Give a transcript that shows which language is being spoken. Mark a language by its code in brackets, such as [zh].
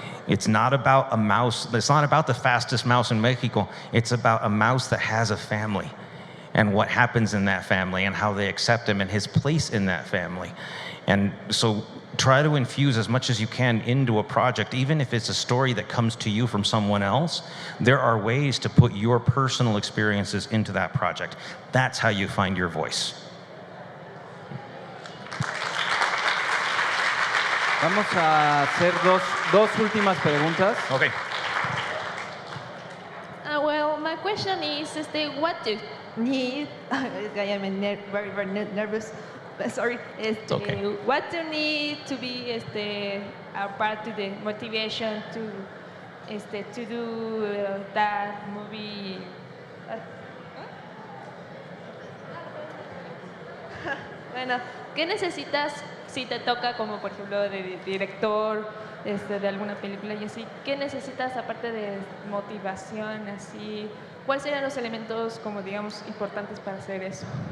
[en] It's not about a mouse, it's not about the fastest mouse in Mexico, it's about a mouse that has a family and what happens in that family and how they accept him and his place in that family. And so try to infuse as much as you can into a project, even if it's a story that comes to you from someone else. There are ways to put your personal experiences into that project. That's how you find your voice. [es] Vamos a hacer dos últimas preguntas. [en] Okay. Well, my question is, what do need? I am very, very nervous. Sorry. Okay. What do you need to be a part of the motivation to do that movie? [es] Bueno, ¿qué necesitas si te toca como por ejemplo de director de alguna película y así? ¿Qué necesitas aparte de motivación así? ¿Cuáles serían los elementos como digamos importantes para hacer eso?